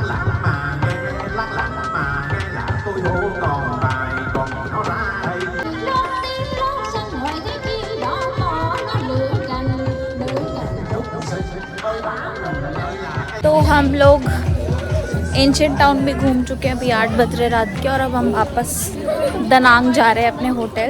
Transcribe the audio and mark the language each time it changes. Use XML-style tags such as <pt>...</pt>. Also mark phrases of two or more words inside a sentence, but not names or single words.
<vi>lắc mà nghe, lắc lắc mà nghe là tôi hô còn bài còn nó ra đây.</vi> <hi>तो हम लोग</hi> <en>ancient town</en> <hi>भी घूम चुके हैं, अभी 8 बज रहे रात के, और अब हम वापस दनांग जा रहे हैं अपने होटल।</hi>